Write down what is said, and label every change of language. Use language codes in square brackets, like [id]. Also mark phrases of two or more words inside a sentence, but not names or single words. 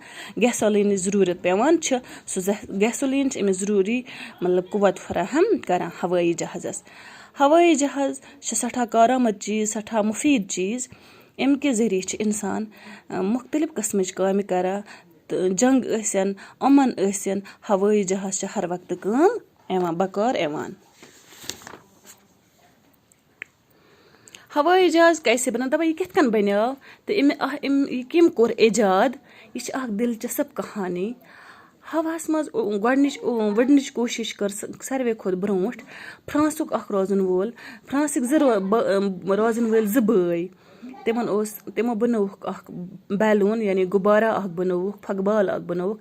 [ks] گیسولیٖنٕچ ضروٗرت پیٚوان چھِ. سُہ گیسولیٖن چھِ أمِس ضروٗری مطلب قوت فراہم کران ہوٲیی جہازس. ہوٲیی جہاز چھِ سٮ۪ٹھاہ کارآمد چیٖز سٮ۪ٹھاہ مُفیٖد چیٖز. اَمہِ کہِ ذٔریعہِ چھِ انسان مختلف قٕسمٕچ کامہِ کران تہٕ جنگ ٲسِن اُمن ٲسِن ہوٲیی جہاز چھِ ہر وقتہٕ کٲم یِوان بکار یِوان. [ur] ہوائی جہاز کیسے بنا [ks] دپان یہِ کِتھ کٔنۍ بنیو تہٕ یہِ کٔمۍ کوٚر ایجاد. یہِ چھِ اکھ دلچسپ کہانی. ہواہس منٛز وُڑنٕچ کوٗشش کٔر ساروے کھۄتہٕ برونٛٹھ فرانسُک اکھ روزن وول. فرانسٕکۍ روزن وٲلۍ 2 بٲے. تِمو بنووُکھ اکھ بیلوٗن یعنی غُبارہ اکھ بنووُکھ پھۄکہٕ بال اکھ بنووُکھ.